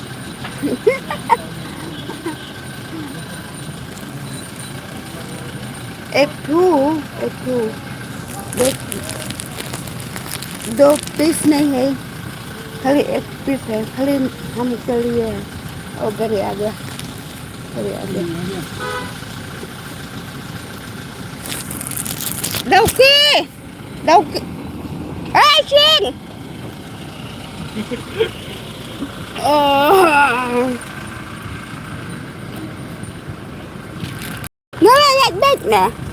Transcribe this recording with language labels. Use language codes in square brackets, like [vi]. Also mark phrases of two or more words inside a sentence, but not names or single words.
[bho] एक टू दो पीस नहीं है, खाली एक पीस है, खाली हम के लिए है। और घरे आ गया, घरे आ गया। [vi] đâu kia ê Xuyên nó là đất nè.